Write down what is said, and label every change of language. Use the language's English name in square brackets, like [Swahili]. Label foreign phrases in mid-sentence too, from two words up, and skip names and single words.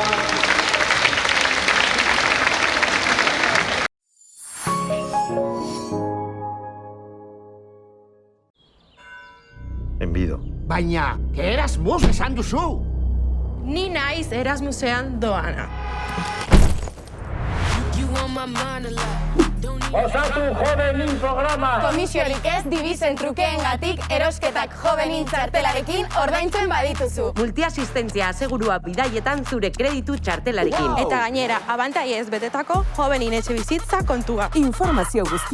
[Basque] Enbido. Baina, Erasmus esan duzu! Ni naiz Erasmusean doana. [English] You on my mind a lot. [Basque] Osatu Jovenin programa. Komisiorik ez dibizen trukeengatik erosketak Jovenin txartelarekin ordaintzen badituzu. Multiasistentzia asegurua bidaietan zure kreditu txartelarekin. Eta gainera, abantaiez betetako Jovenin etxe bizitza kontua.